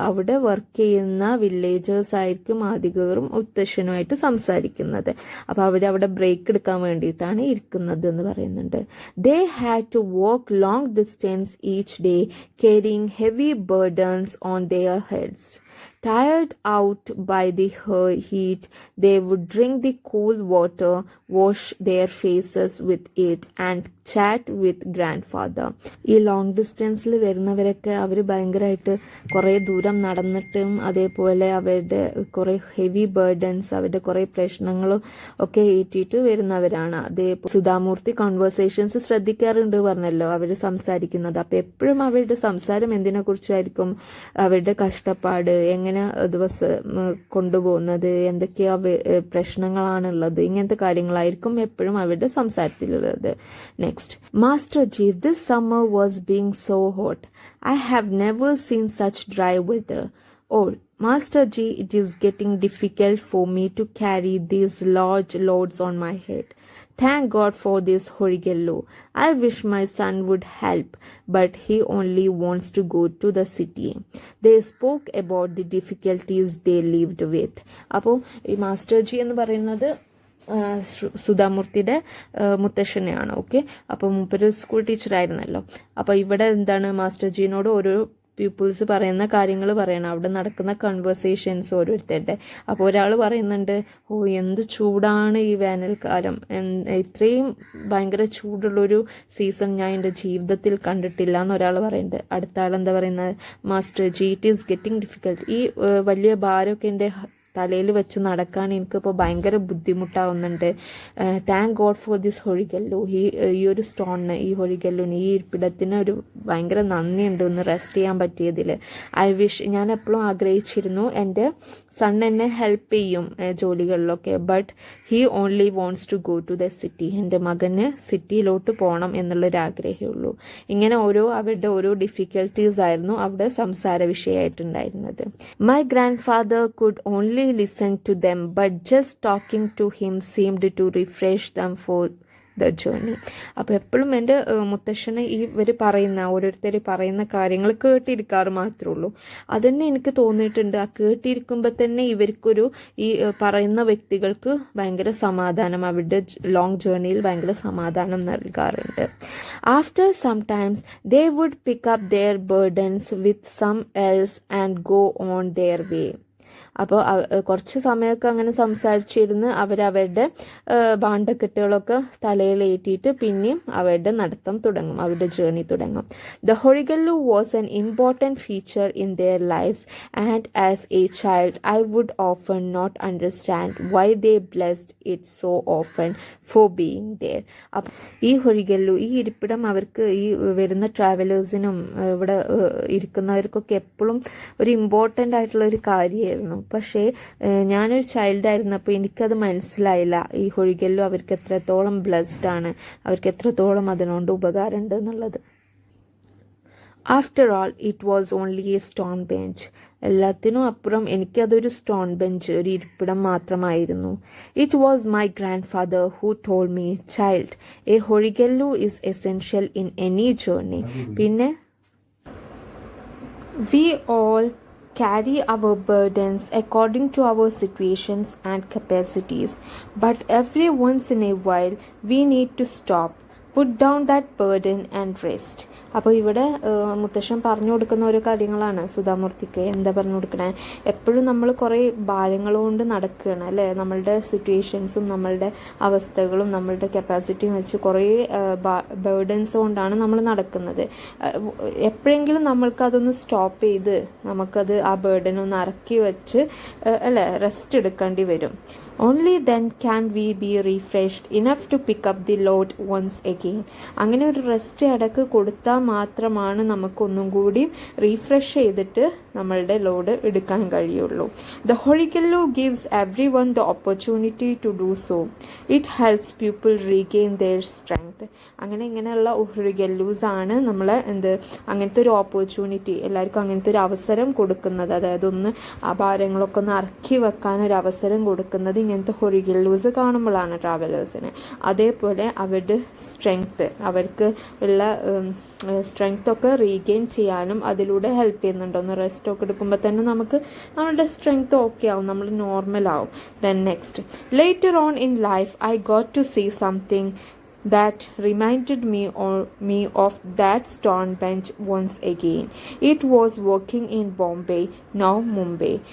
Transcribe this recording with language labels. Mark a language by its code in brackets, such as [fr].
[ml] അവിടെ വർക്ക് ചെയ്യുന്ന വില്ലേജേഴ്സ് ആയിരിക്കും അധികവും മുത്തശ്ശനുമായിട്ട് സംസാരിക്കുന്നത്. അപ്പോൾ അവിടെ ബ്രേക്ക് എടുക്കാൻ വേണ്ടിയിട്ടാണ് ഇരിക്കുന്നത് എന്ന് പറയുന്നുണ്ട്. [en] They had to walk long distance each day carrying heavy burdens on their heads. Tired out by the heat, they would drink the cool water, wash their faces with it, and chat with grandfather. [ml] ഈ long ഡിസ്റ്റൻസിൽ വരുന്നവരൊക്കെ അവർ ഭയങ്കരമായിട്ട് കുറേ ദൂരം നടന്നിട്ടും അതേപോലെ അവരുടെ കുറേ heavy burdens അവരുടെ കുറേ പ്രശ്നങ്ങളും ഒക്കെ ഏറ്റിട്ട് വരുന്നവരാണ്. അതേപോലെ സുധാമൂർത്തി കോൺവെർസേഷൻസ് ശ്രദ്ധിക്കാറുണ്ട് പറഞ്ഞല്ലോ അവർ സംസാരിക്കുന്നത്. അപ്പം എപ്പോഴും അവരുടെ സംസാരം എന്തിനെ കുറിച്ചായിരിക്കും? അവരുടെ കഷ്ടപ്പാട്, എങ്ങനെ ദിവസം കൊണ്ടുപോകുന്നത്, എന്തൊക്കെയാ പ്രശ്നങ്ങളാണുള്ളത്, ഇങ്ങനത്തെ കാര്യങ്ങളായിരിക്കും എപ്പോഴും അവരുടെ സംസാരത്തിലുള്ളത്. [en] Next, master ji, this summer was being so hot. I have never seen such dry weather. All Master Ji, it is getting difficult for me to carry these large loads on my head. Thank God for this Horigello. I wish my son would help, but he only wants to go to the city. They spoke about the difficulties they lived with. [ml] അപ്പോൾ ഈ master G എന്ന് പറയുന്നത് സുധാമൂർത്തിയുടെ മുത്തശ്ശനെയാണ്. Okay, അപ്പോൾ മൂപ്പര് school ടീച്ചറായിരുന്നല്ലോ. അപ്പോൾ ഇവിടെ എന്താണ് master ജീനോട് ഓരോ പീപ്പിൾസ് പറയുന്ന കാര്യങ്ങൾ പറയണം, അവിടെ നടക്കുന്ന കൺവേഴ്സേഷൻസ് ഓരോരുത്തരുടെ. അപ്പോൾ ഒരാൾ പറയുന്നുണ്ട്, ഓ എന്ത് ചൂടാണ് ഈ വേനൽക്കാലം, ഇത്രയും ഭയങ്കര ചൂടുള്ളൊരു സീസൺ ഞാൻ എൻ്റെ ജീവിതത്തിൽ കണ്ടിട്ടില്ല എന്ന് ഒരാൾ പറയുന്നുണ്ട്. അടുത്ത ആൾ എന്താ പറയുന്നത്, master G, [en] It is getting difficult. [ml] ഈ വലിയ ഭാരമൊക്കെ എൻ്റെ തലയിൽ വെച്ച് നടക്കാൻ എനിക്കിപ്പോൾ ഭയങ്കര ബുദ്ധിമുട്ടാവുന്നുണ്ട്. [en] thank God for this [ml] ഹൊഴിഗല്ലു. ഈ ഒരു സ്റ്റോണിന്, ഈ ഹൊഴിഗല്ലുവിന്, ഈ ഇരിപ്പിടത്തിന് ഒരു ഭയങ്കര നന്ദിയുണ്ട് ഒന്ന് റെസ്റ്റ് ചെയ്യാൻ പറ്റിയതിൽ. [en] I wish, [ml] ഞാൻ എപ്പോഴും ആഗ്രഹിച്ചിരുന്നു എൻ്റെ സൺ എന്നെ ഹെൽപ്പ് ചെയ്യും ജോലികളിലൊക്കെ, [en] But he only wants to go to the city. [ml] എൻ്റെ മകന് സിറ്റിയിലോട്ട് പോകണം എന്നുള്ളൊരു ആഗ്രഹമേ ഉള്ളൂ. ഇങ്ങനെ അവരുടെ ഓരോ ഡിഫിക്കൽട്ടീസ് ആയിരുന്നു അവിടെ സംസാര വിഷയമായിട്ടുണ്ടായിരുന്നത്. [en] My grandfather could only listen to them, but just talking to him seemed to refresh them for the journey. [ml] അപ്പോൾ എപ്പോഴും എൻ്റെ മുത്തശ്ശന് ഇവർ ഓരോരുത്തർ പറയുന്ന കാര്യങ്ങൾ കേട്ടിരിക്കാറ് മാത്രമേ ഉള്ളൂ. അതന്നെ എനിക്ക് തോന്നിയിട്ടുണ്ട്, ആ കേട്ടിരിക്കുമ്പോൾ തന്നെ ഇവർക്കൊരു ഈ പറയുന്ന വ്യക്തികൾക്ക് ഭയങ്കര സമാധാനം, അവരുടെ ലോങ് ജേർണിയിൽ ഭയങ്കര സമാധാനം നൽകാറുണ്ട്. [en] After some times they would pick up their burdens with some else and go on their way. [ml] അപ്പോൾ കുറച്ച് സമയമൊക്കെ അങ്ങനെ സംസാരിച്ചിരുന്ന് അവരവരുടെ ഭാണ്ഡക്കെട്ടുകളൊക്കെ തലയിലേറ്റിയിട്ട് പിന്നെയും അവരുടെ നടത്തം തുടങ്ങും, അവരുടെ ജേർണി തുടങ്ങും. [en] The horigallu was an important feature in their lives and as a child I would often not understand why they blessed it so often for being there. [ml] അപ്പം ഈ ഹൊഴിഗല്ലു, ഈ ഇരിപ്പിടം അവർക്ക്, ഈ വരുന്ന ട്രാവലേഴ്സിനും ഇവിടെ ഇരിക്കുന്നവർക്കൊക്കെ എപ്പോഴും ഒരു ഇമ്പോർട്ടൻ്റ് ആയിട്ടുള്ള ഒരു കാര്യമായിരുന്നു. പക്ഷേ ഞാനൊരു ചൈൽഡായിരുന്നപ്പോൾ എനിക്കത് മനസ്സിലായില്ല, ഈ ഹൊഴിഗല്ലു അവർക്ക് എത്രത്തോളം ബ്ലെസ്ഡ് ആണ്, അവർക്ക് എത്രത്തോളം അതിനോണ്ട് ഉപകാരമുണ്ട് എന്നുള്ളത്. [en] After all it was only a stone bench. [ml] എല്ലാത്തിനും അപ്പുറം എനിക്കതൊരു സ്റ്റോൺ ബെഞ്ച്, ഒരു ഇരിപ്പിടം മാത്രമായിരുന്നു. [en] It was my grandfather who told me, child, a horigallu is essential in any journey. പിന്നെ we all carry our burdens according to our situations and capacities, but every once in a while we need to stop, put down that burden and rest. [ml] അപ്പോൾ ഇവിടെ മുത്തശ്ശൻ പറഞ്ഞു കൊടുക്കുന്ന ഓരോ കാര്യങ്ങളാണ് സുധാമൂർത്തിക്ക്. എന്താ പറഞ്ഞു കൊടുക്കണേ, എപ്പോഴും നമ്മൾ കുറേ ഭാരങ്ങൾ കൊണ്ട് നടക്കുകയാണ് അല്ലേ, നമ്മളുടെ സിറ്റുവേഷൻസും നമ്മളുടെ അവസ്ഥകളും നമ്മളുടെ കപ്പാസിറ്റിയും വെച്ച് കുറേ ബേർഡൻസ് കൊണ്ടാണ് നമ്മൾ നടക്കുന്നത്. എപ്പോഴെങ്കിലും നമ്മൾക്കതൊന്ന് സ്റ്റോപ്പ് ചെയ്ത് നമുക്കത് ആ ബേർഡൻ ഒന്ന് ഇറക്കി വെച്ച് അല്ലേ റെസ്റ്റ് എടുക്കേണ്ടി വരും. [en] Only then can we be refreshed enough to pick up the load once again. [ml] അങ്ങനെ ഒരു റെസ്റ്റ് ഇടയ്ക്ക് കൊടുത്താൽ മാത്രമാണ് നമുക്കൊന്നും കൂടി റീഫ്രഷ് ചെയ്തിട്ട് നമ്മളുടെ ലോഡ് എടുക്കാൻ കഴിയുള്ളൂ. [en] The Horigellu gives everyone the opportunity to do so. It helps people regain their strength. [ml] ഇങ്ങനെയുള്ള ഹൊറിഗല്ലൂസ് ആണ് നമ്മളെ അങ്ങനത്തെ ഒരു ഓപ്പർച്യൂണിറ്റി, എല്ലാവർക്കും അങ്ങനത്തെ ഒരു അവസരം കൊടുക്കുന്നത്. അതായത് ഒന്ന് ആ ഭാരങ്ങളൊക്കെ ഒന്ന് ഇറക്കി വെക്കാൻ ഒരു അവസരം കൊടുക്കുന്നത് ഇങ്ങനത്തെ ഹൊറിഗല്ലൂസ് കാണുമ്പോഴാണ് ട്രാവലേഴ്സിന്. അതേപോലെ അവരുടെ സ്ട്രെങ്ത്ത്, അവർക്ക് ഉള്ള സ്ട്രെങ്ത്തൊക്കെ റീഗെയിൻ ചെയ്യാനും അതിലൂടെ ഹെൽപ്പ് ചെയ്യുന്നുണ്ട്. ഒന്ന് റെസ്റ്റൊക്കെ എടുക്കുമ്പോൾ തന്നെ നമുക്ക് നമ്മളുടെ സ്ട്രെങ്ത്ത് ഓക്കെ ആവും, നമ്മൾ നോർമൽ ആവും. [en] Then next, later on in life I got to see something that reminded me of that stone bench once again. It was working in Bombay, now Mumbai.